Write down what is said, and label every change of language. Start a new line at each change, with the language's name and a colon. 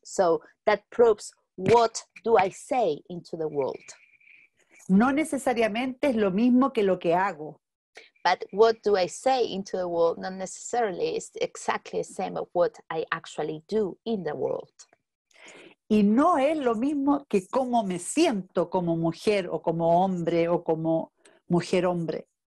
English: So that proves what do I say into the world.
Spanish: No necesariamente es lo mismo que lo que hago.
English: But what do I say into the world not necessarily is exactly the same of what I actually do in the world.
Spanish: Y no es lo mismo que cómo me siento como mujer o como hombre o como mujer-hombre.